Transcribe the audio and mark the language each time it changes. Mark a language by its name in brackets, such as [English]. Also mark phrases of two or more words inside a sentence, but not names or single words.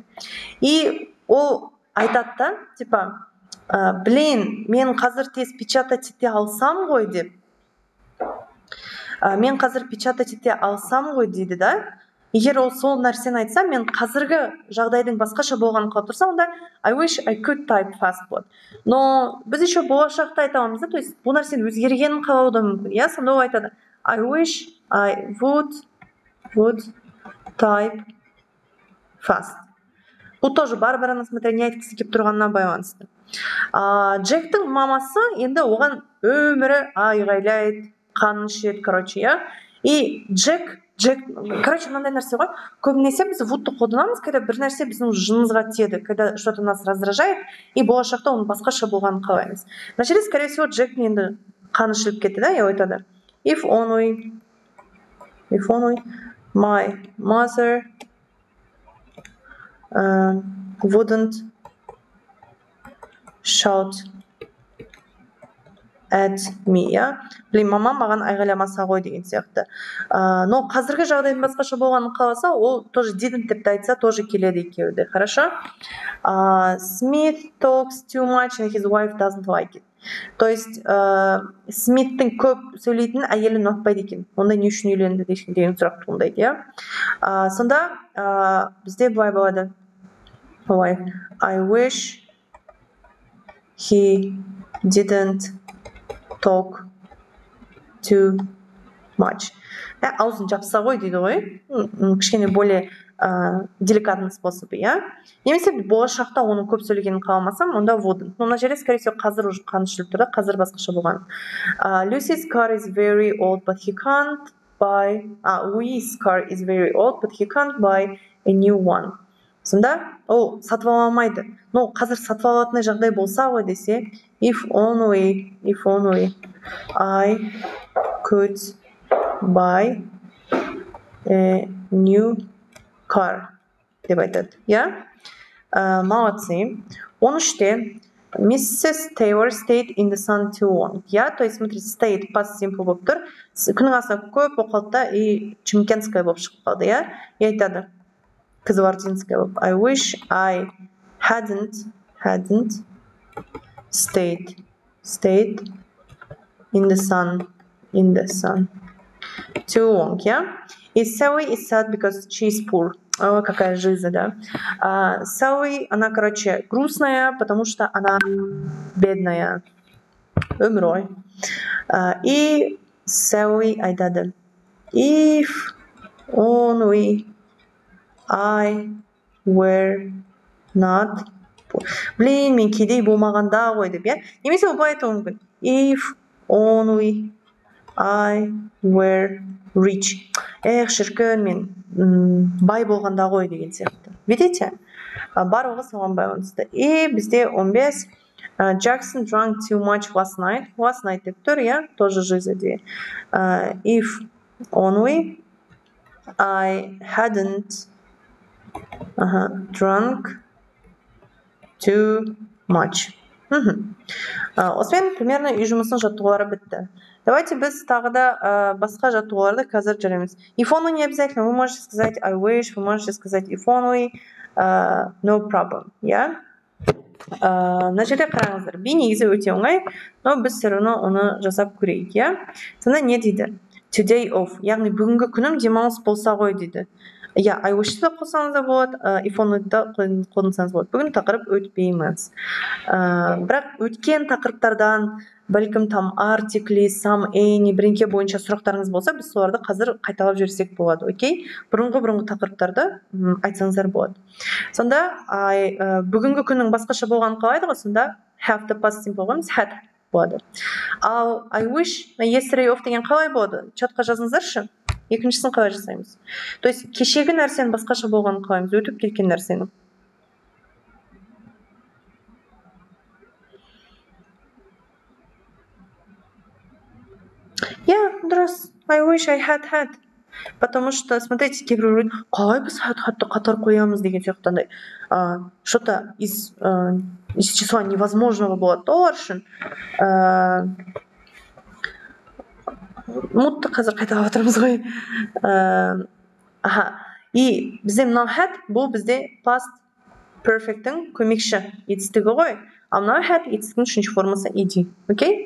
[Kazakh] И ол айтады да, [Russian] типа, блин, [Kazakh] мен қазір тез печатать ете алсам ғой деп. Мен қазір печатать ете алсам ғой дейді, да? Егер ол сол нәрсені айтса, мен қазіргі жағдайдың басқаша болғанын қалап тұрсам, онда [English] I wish I could type fast [Kazakh] болады. Но біз еще болашақта айта аламыз да, [Russian] то есть [Kazakh] бұл нәрсенің өзгергенін қалауы да мүмкін. Я сонда ол айтады [English] I wish I would type fast. [Kazakh] Бұл тоже Барбараның смотря не айтқысы келіп тұрғанына байланысты. Джектің мамасы енді оған өмірі айғайлайды, қанын ішеді, короче, я. И Джек, короче, мынандай нәрсе ғой. Көбінесе біз вудты қолданамыз, когда бір нәрсе біздің жынымызға тиеді, [Russian] когда что-то нас раздражает, [Kazakh] и болашақта оның басқаша болғанын қалаймыз. [Russian] Вначале, скорее всего, [Kazakh] Джектің енді қаны ішіліп кетті, да, и айтады. [English] If only my mother wouldn't shout at me, [Kazakh] я. Блин, мама маған айғайламаса ғой деген сияқты. Но қазіргі жағдайдың басқаша болғанын қаласа, ол тоже didn't деп айтса, тоже келеді екеуі. [Russian] Хорошо? [English] Smith talks too much and his wife doesn't like it. [Russian] То есть, [Kazakh] Смиттің көп сөйлейтін әйелін ұнатпайды екен. Онда не үшін үйленді деген сұрақ туындайды, иә? Сонда бізде былай болады. I wish he didn't talk too much. Аузын жапса ғой дейді ғой. [Russian] Кішкене более деликатный способы, [Kazakh] иә? Немесе болашақта оның көп сөйлегенін қаламасам, онда wouldn't. Но мына жерде, [Russian] скорее всего, [Kazakh] қазір уже қаны ішіліп тұр да, қазір басқаша болған. [English] Lucy's car is very old, but he can't buy. Louis' car is very old, but he can't buy a new one. [Kazakh] Сонда ол сатып ала алмайды. Но қазір сатып алатындай жағдай болса ғой десе, [English] if only I could buy a new car [Kazakh] деп айтады, иә? [Russian] Молодцы. 13-те Mrs. [English] Taylor stayed in the sun too long. [Russian] Я, то есть, смотрите, [English] stayed past simple [Kazakh] болып тұр. Күннің астында көп болып қалды да, [Russian] и чимкенская [Kazakh] болып шығып қалды, иә? И айтады, Кызылординская болып. [English] I wish I hadn't stayed in the sun too long, yeah? И Sally is sad because she is poor. [Russian] О, какая жиза, да? Sally, она, короче, грустная, потому что она бедная. [Kazakh] Умрой. И Sally айтады. [English] If only I were not poor. [Kazakh] Блин, мен кедей болмағанда ғой деп, иә? Немесе ол былай айтуы мүмкін. [English] If only I were rich. [Kazakh] Эх, шіркін, мен бай болғанда ғой деген сияқты. [Russian] Видите? [Kazakh] Барлығы соған байланысты. И бізде 15. [English] Jackson drank too much last night. Last night [Kazakh] деп тұр, иә? [Russian] Тоже жиза [Kazakh] де. [English] If only I hadn't drunk too much. [Kazakh] Осымен примерно үй жұмысының жаттығулары бітті. Давайте біз тағы да басқа жаттығуларды қазір жараймыз. [English] If only [Russian] не обязательно. Вы можете сказать [English] I wish, [Russian] вы можете сказать [English] if only, no problem. Yeah? [Kazakh] Мына жерде қараңыздар. Би негізі өте оңай, но біз [Russian] все равно [Kazakh] оны жасап көрейік. Yeah? Сонда не дейді? [English] Today off. [Kazakh] Яғни бүгінгі күнім демалыс болса ғой дейді. Я, [English] I wish [Kazakh] да қосаңыз да болады, [English] if only [Kazakh] да қолдансаңыз болады. Бүгін тақырып өтпейміз. Бірақ өткен тақырыптардан бәлкім [Russian] там артикли, [English] some, any, [Kazakh] бірінке бойынша сұрақтарыңыз болса, біз соларды қазір қайталап жіберсек болады, окей? Бұрынғы тақырыптарды айтсаңыздар болады. Сонда бүгінгі күннің басқаша болғанын қалайды ғой, сонда [English] have the past simple [Kazakh] қоймыз, had болады. Ал [English] I wish, yesterday off [Kazakh] деген қалай болады? Чатқа жазыңыздаршы. Екіншісін қалай жасаймыз? [Russian] То есть [Kazakh] кешегі нәрсенің басқаша болғанын қалаймыз, өтіп кеткен нәрсенің. Я, дұрыс. [English] I wish I had. [Russian] Потому что, смотрите, [Kazakh] кейбір қалай біз had-ды қатар қоямыз деген сияқтандай. [Russian] Что-то из числа невозможного [Kazakh] болады олар үшін. Мутты қазір қайталап отырмыз ғой. И бізде мынау had бұл бізде [English] past perfect'тің [Kazakh] көмекші етістігі ғой. А мынау had етістігінің үшінші формасы ed. Окей?